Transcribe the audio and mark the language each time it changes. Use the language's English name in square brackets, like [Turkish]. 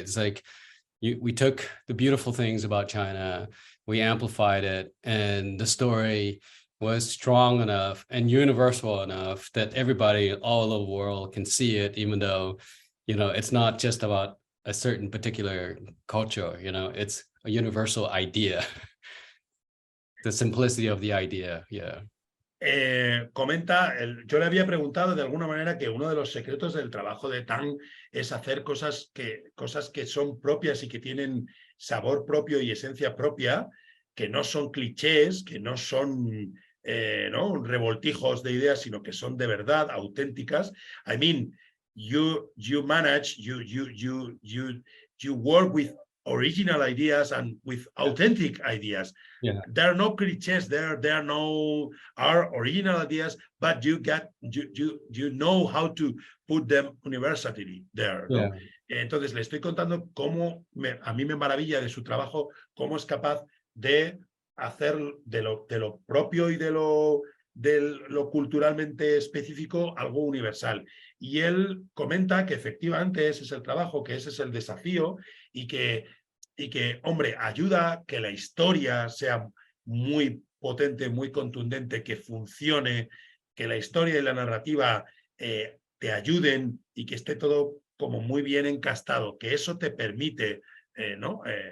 [English] It's like we took the beautiful things about China, we amplified it, and the story was strong enough and universal enough that everybody all over the world can see it, even though, it's not just about a certain particular culture, it's a universal idea. The simplicity of the idea, yeah. [Spanish] Comenta, yo le había preguntado de alguna manera que uno de los secretos del trabajo de Tang es hacer cosas que son propias y que tienen sabor propio y esencia propia, que no son clichés, que no son revoltijos de ideas, sino que son de verdad auténticas. [English] You manage, you work with original ideas and with authentic ideas. Yeah. There are no clichés there. There are original ideas, but you know how to put them universally there, ¿no? Yeah. [Spanish] Entonces le estoy contando cómo a mí me maravilla de su trabajo, cómo es capaz de hacer de lo propio y de lo culturalmente específico algo universal. Y él comenta que efectivamente ese es el trabajo, que ese es el desafío y que, hombre, ayuda a que la historia sea muy potente, muy contundente, que funcione, que la historia y la narrativa te ayuden y que esté todo como muy bien encastado, que eso te permite ¿no?